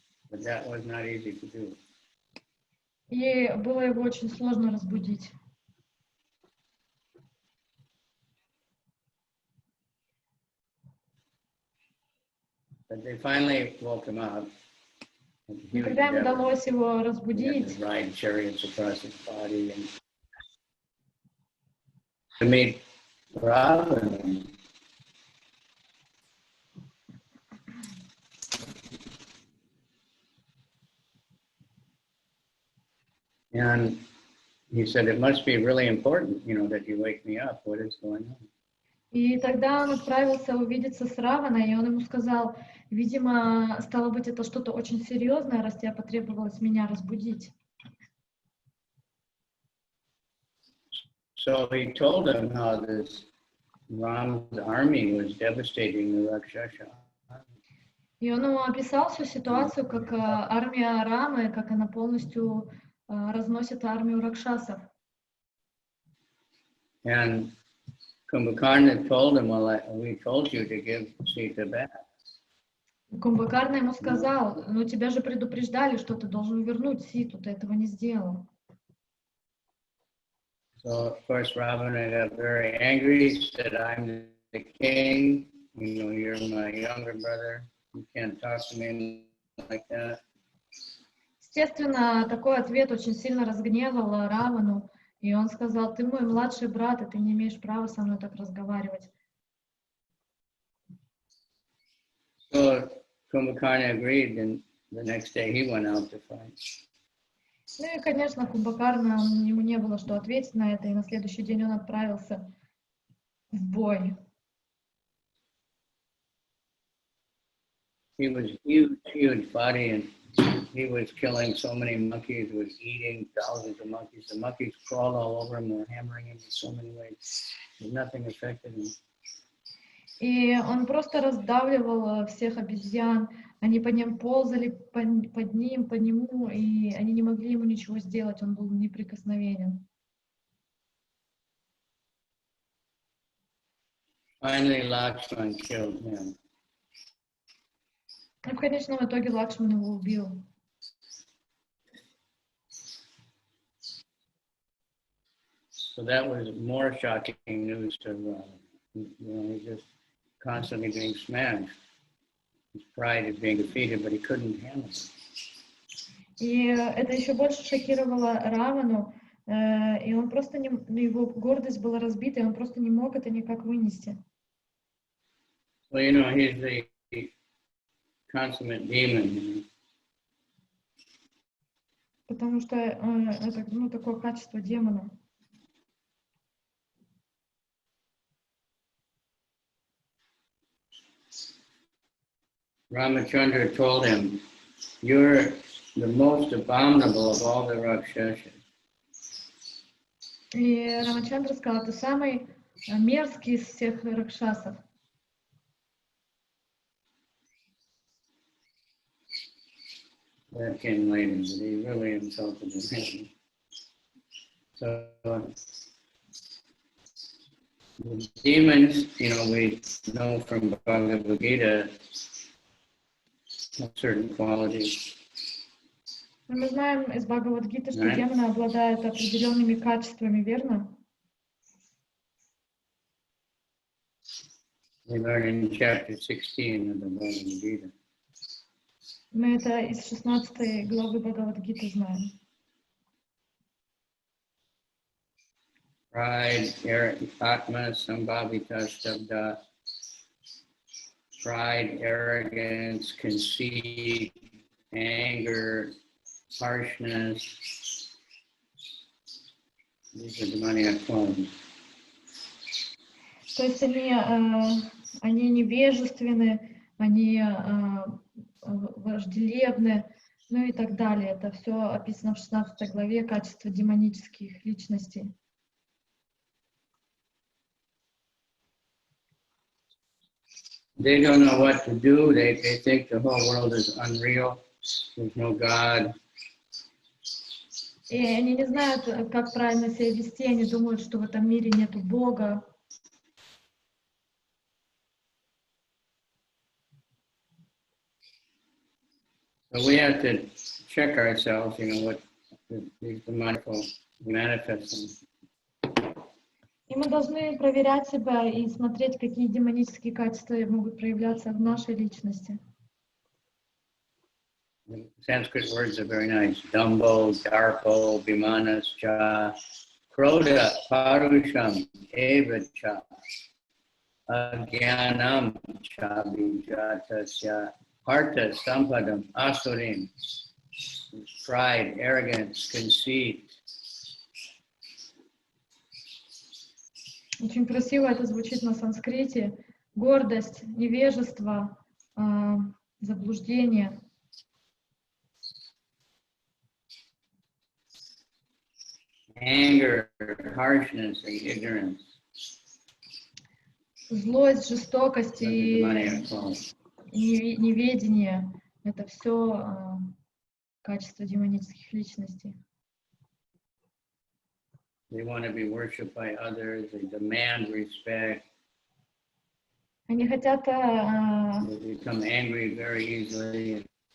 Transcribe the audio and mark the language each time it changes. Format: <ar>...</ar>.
<en>But that was not easy to do.</en> <ru>И было его очень сложно разбудить.</ru> <en>But they finally woke him up.</en> <ru>И когда им удалось его разбудить,</ru> <en>ride chariots across his body and to meet Ravana. And he said, it must be really important, that you wake me up. What is going on?</en> <ru>И тогда он отправился увидеться с Раваной, и он ему сказал, видимо, стало быть, это что-то очень серьезное, раз тебе потребовалось меня разбудить.</ru> <en>So he told him how this Rama's army was devastating the Rakshasa.</en> <ru>И он ему описал всю ситуацию, как армия Рамы, как она полностью разносит армию ракшасов.</ru> <en>And Kumbhakarna told him, well, we told you to give Sita back.</en> <ru>Кумбхакарна ему сказал, ну тебя же предупреждали, что ты должен вернуть Ситу, ты этого не сделал.</ru> <en>So of course Ravana got very angry, said, "I'm the king. You know, you're my younger brother. You can't talk to me like that."</en> <ru>Естественно, такой ответ очень сильно разгневал Равану, и он сказал: ты мой младший брат, и ты не имеешь права со мной так разговаривать.</ru> <en>So Kumbhakarna agreed, and the next day he went out to fight.</en> <ru>Ну и, конечно, Кумбакарна, ему не было что ответить на это, и на следующий день он отправился в бой.</ru> <en>He was huge body, and he was killing so many monkeys, was eating thousands of monkeys. The monkeys crawled all over him, were hammering him in so many ways. Nothing affected him.</en> <ru>И он просто раздавливал всех обезьян, они по ним ползали, под ним, по нему, и они не могли ему ничего сделать, он был неприкосновенен.</ru> <en>Finally, Lakshman killed him.</en> <ru>И в конечном итоге Лакшман его убил.</ru> <en>So that was more shocking news to Rama. You know, he's just constantly being smashed. His pride is being defeated, but he couldn't handle it.</en> <ru>И это еще больше шокировало Равану, и он просто его гордость была разбита, и он просто не мог это никак вынести.</ru> <en>Well, you know, he's the consummate demon. You know?</en> <ru>Потому что это такое качество демона.</ru> <en>Ramachandra told him, "You're the most abominable of all the Rakshasas."</en> <ru>И Рамачандра сказал: ты самый мерзкий из всех ракшасов.</ru> <en>That came later, but he really insulted him. So the demons, you know, we know from Bhagavad Gita certain qualities.</en> <ru>Мы знаем из Бхагавад-гиты, что демоны обладают определенными качествами, верно?</ru> <en>We learn in chapter 16 of the Bhagavad Gita.</en> <ru>Мы это из 16 главы Бхагавад-гиты знаем.</ru> <sa>Pride, Atma, Sambhavita, Stabda.</sa> <en>Pride, arrogance, conceit, anger, harshness. These are demoniac qualities.</en> <ru>То есть они невежественны, они враждебны, ну и так далее. Это все описано в 16 главе, качества демонических личностей.</ru> <en>They don't know what to do. They think the whole world is unreal. There's no God.</en> <ru>И они не знают, как правильно себя вести. Они думают, что в этом мире нету Бога.</ru> <en>So we have to check ourselves, you know, what these demonic manifestations.</en> <ru>И мы должны проверять себя и смотреть, какие демонические качества могут проявляться в нашей личности.</ru> <en>The Sanskrit words are very nice.</en> <sa>Dambo, Darpo, Vimanascha, Krodha, Parusham, Evacha, Agyanam, Chabijatasya, Partha, Sampadam, Asurim.</sa> <en>Pride, arrogance, conceit.</en> <ru>Очень красиво это звучит на санскрите. Гордость, невежество, заблуждение.</ru> <en>Anger, harshness, and ignorance.</en> <ru>Злость, жестокость и</ru> <en>Demoniac.</en> <ru>неведение — это все качества демонических личностей.</ru> <en>They want to be worshipped by others. They demand respect.</en> <ru>Они хотят,</ru> <en>They become angry very easily.</en>